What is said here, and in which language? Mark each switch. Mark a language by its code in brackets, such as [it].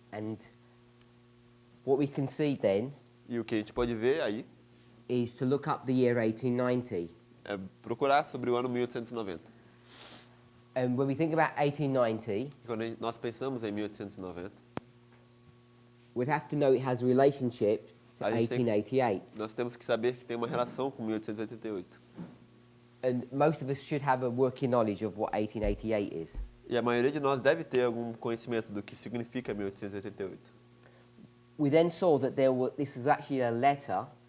[en] And what we can see then [pt] E o que a gente pode ver aí [en] is to look up the year 1890. [pt] é procurar sobre o ano 1890. [en] And when we think about 1890, [pt] E quando nós pensamos em 1890, [en] we'd have to know it has a relationship to [pt] A gente tem que- [en] 1888. [pt] nós temos que saber que tem uma relação com 1888. [en] And most of us should have a working knowledge of what 1888 is. [pt] E a maioria de nós deve ter algum conhecimento do que significa 1888. [en] We then saw that this is actually a letter